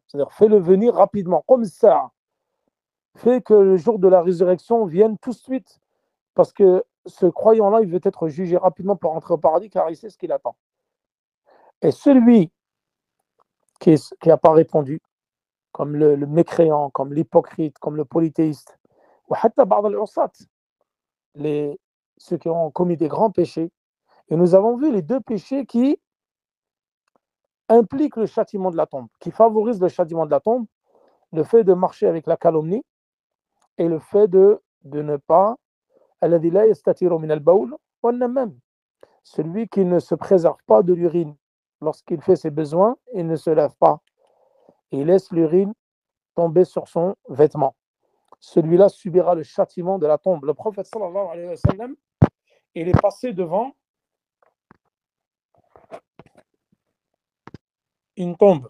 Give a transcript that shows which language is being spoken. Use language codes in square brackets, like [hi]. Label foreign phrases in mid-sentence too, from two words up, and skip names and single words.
[fr] C'est-à-dire, fais-le venir rapidement, comme ça. Fais que le jour de la résurrection vienne tout de suite, parce que ce croyant-là, il veut être jugé rapidement pour rentrer au paradis, car il sait ce qu'il attend. Et celui qui n'a pas répondu, comme le mécréant, comme l'hypocrite, comme le polythéiste, ou [ar] حتى بعض العصاة, [fr] ceux qui ont commis des grands péchés. Et nous avons vu les deux péchés qui impliquent le châtiment de la tombe, qui favorisent le châtiment de la tombe, le fait de marcher avec la calomnie et le fait de ne pas, [ar] الذي لا يستتر من البول والنمام, [fr] celui qui ne se préserve pas de l'urine lorsqu'il fait ses besoins, il ne se lave pas. Et il laisse l'urine tomber sur son vêtement. Celui-là subira le châtiment de la tombe. Le prophète [ar] صلى الله عليه وسلم, [fr] il est passé devant une tombe.